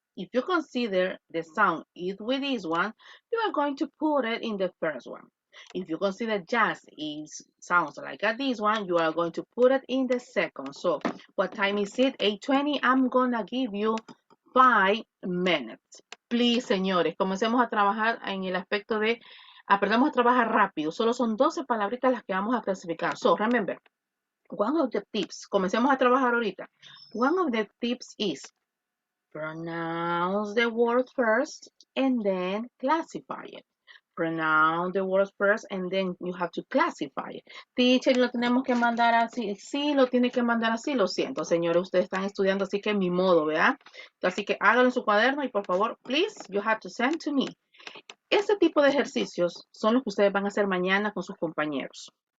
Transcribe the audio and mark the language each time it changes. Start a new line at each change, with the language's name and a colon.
English: If you consider the sound is with this one, you are going to put it in the first one. If you consider jazz sounds like this one, you are going to put it in the second. So what time is it? 8:20. I'm gonna give you 5 minutes.
Spanish: Please, señores, comencemos a trabajar en el aspecto de aprendamos a trabajar rápido. Solo son 12 palabritas las que vamos a clasificar.
English: So remember, one of the tips,
Spanish: comencemos a trabajar ahorita.
English: One of the tips is pronounce the word first and then classify it. Pronounce the words first and then you have to classify it.
Spanish: Teacher, lo tenemos que mandar así. Sí, lo tiene que mandar así. Lo siento, señores, ustedes están estudiando así que mi modo, ¿verdad? Así que háganlo en su cuaderno y por favor,
English: please, you have to send to me.
Spanish: Este tipo de ejercicios son los que ustedes van a hacer mañana con sus compañeros.